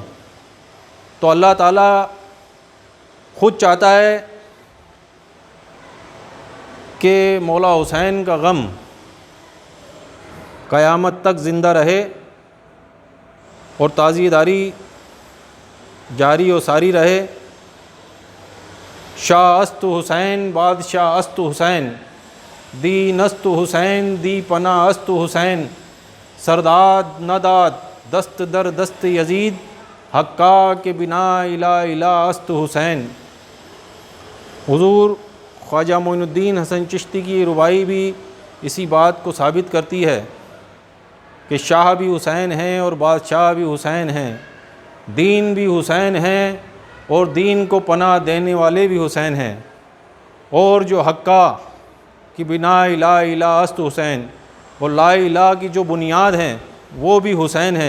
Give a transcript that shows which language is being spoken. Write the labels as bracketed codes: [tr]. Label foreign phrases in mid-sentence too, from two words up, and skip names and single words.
[ur] تو اللہ تعالیٰ خود چاہتا ہے کہ مولا حسین کا غم قیامت تک زندہ رہے اور تعزیہ داری جاری و ساری رہے۔ [fa] شاہ است حسین بادشاہ است حسین، دین است حسین دی پناہ است حسین، سرداد نداد دست در دست یزید، حقا کے بنا الہ الہ است حسین۔ [ur] حضور خواجہ معین الدین حسن چشتی کی ربائی بھی اسی بات کو ثابت کرتی ہے کہ شاہ بھی حسین ہیں اور بادشاہ بھی حسین ہیں، دین بھی حسین ہیں اور دین کو پناہ دینے والے بھی حسین ہیں، اور جو [fa] حقا کی بنا الہ الہ است حسین، [ur] اور لا الہ کی جو بنیاد ہیں وہ بھی حسین ہیں۔